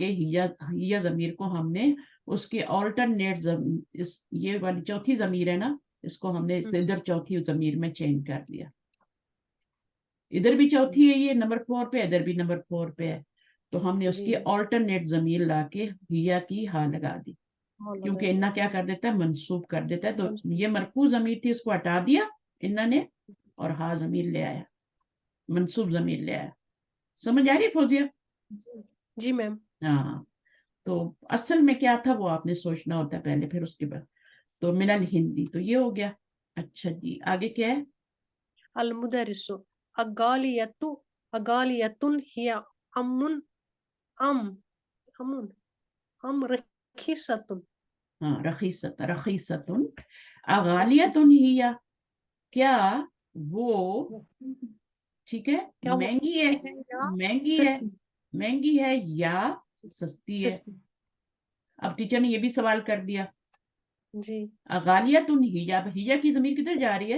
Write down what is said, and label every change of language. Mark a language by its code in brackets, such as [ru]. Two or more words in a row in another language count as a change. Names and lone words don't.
[hi] हिया जमीर को हमने उसके ऑल्टरनेट ये वाली चौथी जमीर है ना, इसको हमने इधर चौथी जमीर में चेंज कर दिया, इधर भी चौथी है, ये नंबर 4 पे, इधर भी नंबर 4 पे है, तो हमने उसकी ऑल्टरनेट जमीर लाके हिया की हा लगा दी, क्योंकि इन्ना क्या कर देता है, मंसूब कर देता है, तो ये मरफू जमीर थी, उसको हटा दिया इन्ना ने, और हा जमीर ले आया, मंसूब जमीर ले आया। समझ आ रही है फौजिया? जी मैम। हाँ, तो असल में क्या था वो आपने सोचना होता है पहले, फिर उसके बाद, तो [ar] من الهندي, [hi] तो ये हो गया। अच्छा जी, आगे क्या है, [ar] المدرس أغالية أغالية هي أم أم أم أم رخيصة, [hi] हाँ, [ar] رخيصة أغالية هي, [hi] क्या वो, ठीक है, क्या वो महंगी है, है या महंगी है, सस्ती? महंगी है या सस्ती है। सस्ती अब टीचर ने ये भी सवाल कर दिया, जी। [ar] أغالية هي, [hi] हिया की जमीर किधर जा रही है?